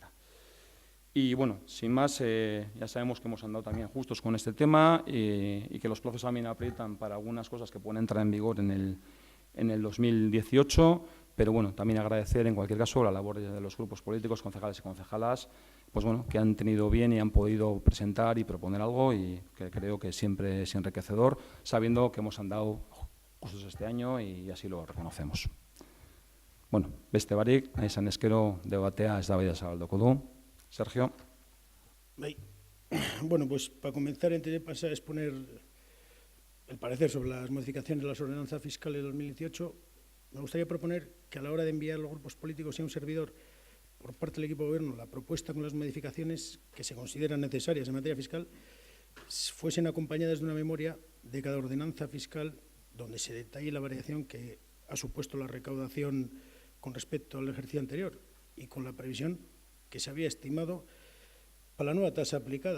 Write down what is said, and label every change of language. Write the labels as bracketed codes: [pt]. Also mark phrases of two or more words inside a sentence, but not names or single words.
[es] Y bueno, sin más, ya sabemos que hemos andado también justos con este tema y que los plazos también aprietan para algunas cosas que pueden entrar en vigor en el 2018, pero bueno, también agradecer en cualquier caso la labor de los grupos políticos, concejales y concejalas, pues bueno, que han tenido bien y han podido presentar y proponer algo y que creo que siempre es enriquecedor, sabiendo que hemos andado justos este año y así lo reconocemos. [eu] Bueno, beste barik, izan eskero debatea eztabaida zabalduko du. Sergio. Bai. [es] Bueno, pues para comenzar, antes de pasar a exponer el parecer sobre las modificaciones de las ordenanzas fiscales de 2018, me gustaría proponer que a la hora de enviar a los grupos políticos y a un servidor por parte del equipo de gobierno la propuesta con las modificaciones que se consideran necesarias en materia fiscal fuesen acompañadas de una memoria de cada ordenanza fiscal donde se detalle la variación que ha supuesto la recaudación con respecto al ejercicio anterior y con la previsión que se había estimado para la nueva tasa aplicada.